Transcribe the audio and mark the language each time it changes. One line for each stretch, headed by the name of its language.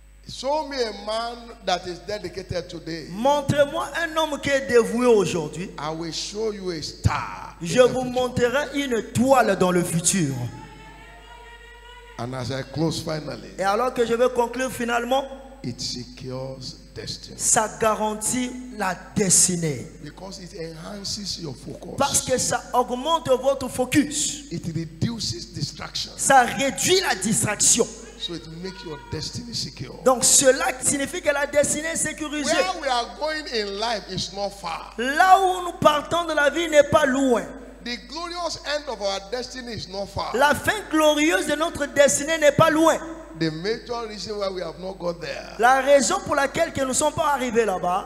English: Show me a man that is dedicated today.
French: Montrez-moi un homme qui est dévoué aujourd'hui.
English: I will show you a star. in
French: Je
English: the
French: vous
English: future.
French: montrerai une étoile dans le futur.
English: And as I close finally,
French: Et alors que je vais conclure finalement,
English: it secures destiny.
French: ça garantit la destinée.
English: Because it enhances your
French: Parce
English: focus.
French: que ça augmente votre focus.
English: It reduces distraction.
French: Ça réduit la distraction.
English: So it makes your destiny secure.
French: Donc cela signifie que la destinée est sécurisée.
English: Where we are going in life is not far.
French: Là où nous partons de la vie n'est pas loin.
English: The glorious end of our destiny is not far.
French: La fin glorieuse de notre destinée n'est pas loin.
English: The major reason why we have not got there
French: La raison pour laquelle que nous ne sommes pas arrivés là-bas,